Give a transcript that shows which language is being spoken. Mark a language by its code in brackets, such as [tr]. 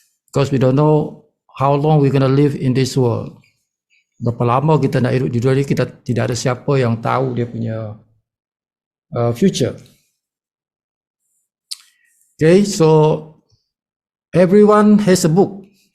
[en] Because we don't know how long we gonna live in this world. [ms] Berapa lama kita nak hidup di dunia ni, kita tidak ada siapa yang tahu dia punya future. [en] Okay, so everyone has a book.